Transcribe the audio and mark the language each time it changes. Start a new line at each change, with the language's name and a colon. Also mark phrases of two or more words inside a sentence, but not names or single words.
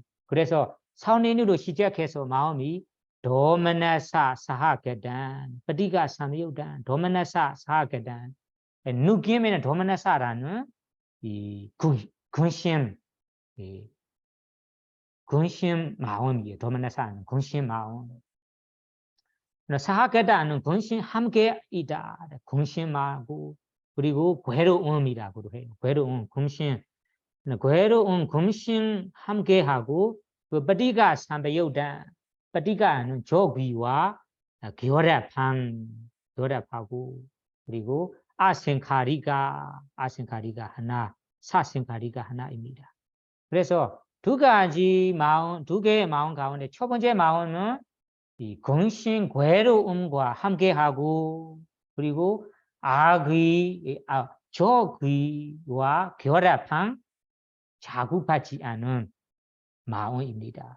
Korean: 그래서 선행으로 시작해서 마음이
Pali: 도마나사 사하게단, ปฏิฆะ 삼요단, 도마나사 사하게단,
Korean: 누김에는 도마나사라는 이 근심, 근심 마음이에요. 도마나사는 근심 마음. 사하게다는 근심 함께이다. 근심하고 그리고 괴로움이라고도 해요. 괴로움, 근심. 괴로움, 근심 함께하고 그
Pali: ปฏิฆะ 삼요단,
Korean: ปฏิฆะ는 조귀와 결합하고 그리고 아생카리가 하나, 사생카리가 하나입니다. 그래서 두 개의 마음 가운데 첫 번째 마음은 이 근심, 괴로움과 함께하고 그리고 조귀와 결합한 자국하지 않은 마음입니다.